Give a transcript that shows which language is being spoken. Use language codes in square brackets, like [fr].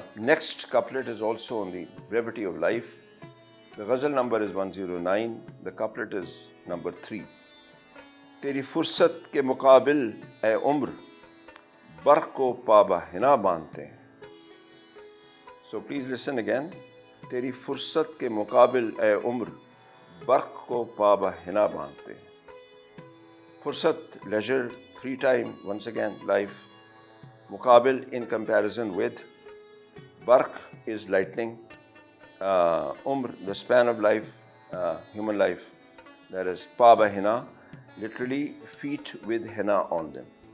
[en] Next couplet is also on the brevity of life. The ghazal number is 109. The couplet is number 3. [ur] تیری فرصت کے مقابل اے عمر برق کو پابہ ہنا باندھتے ہیں. [en] So please listen again. [ur] تیری فرصت کے مقابل اے عمر برق کو پابہ ہنا باندھتے ہیں. [en] فرصت, leisure, free time, once again, life. Muqabil, in comparison with. Barq is lightning. Umr, the span of life, human life. That is Paba Hina, literally feet with henna on them.